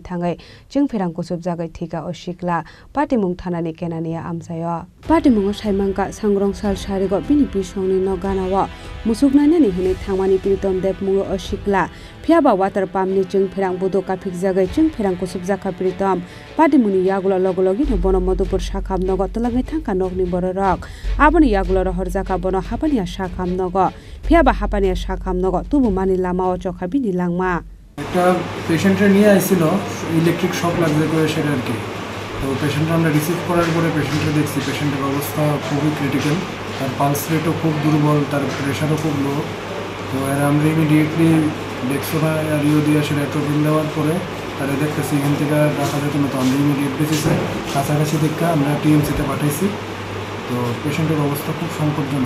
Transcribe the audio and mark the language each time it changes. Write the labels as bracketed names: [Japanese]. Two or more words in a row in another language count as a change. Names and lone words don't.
[Kok Borok] Thangai Jingphirang Kusub Jagai Thika O Shikla Patimung Thanani Kenania Amsayo Patimung Saimangka Sangrongsal Sharigo BNP Songni Noganawa Musuk Nainani Hini Thangmani Pritom Deb Mungo O Shikla Phiaba [English] water pump [Kok Borok] ni Jingphirang Budo Kapik Jagai Jingphirang Kusub Jaka Pritom Patimuni Yagula Logologi no Bono Modupur Shakham Nogo Talangai Thangka Nogni Bororok Aboni Yagula Horzaka Bono Hapania Shakham Nogo Phiaba Hapania Shakham Nogo Tubu Mani Lama O Chokha Bini Langma [Bangla] একটা পেশেন্টের নিয়ে আইছিল ইলেকট্রিক শক লাগছে করে সেটা আর কি তো পেশেন্ট আমরা রিসিভ করার পরে পেশেন্টকে দেখছি পেশেন্টের অবস্থা খুবই ক্রিটিক্যাল তার পালস রেটও খুব দুর্বল তার প্রেশারও খুব লো তো এর আমরা ইমিডিয়েটলি ডেক্সোনা আর ইও দিয়ে সেটা ট্রিটমেন্ট দেওয়ার পরে তারা দেখতেছি এখান থেকে রাখা যেত না তো আমরা [English] immediate basis [Bangla] কাছাকাছি দেখে আমরা টিএমসিতে পাঠাইছি তো পেশেন্টের অবস্থা খুব সংকটজনক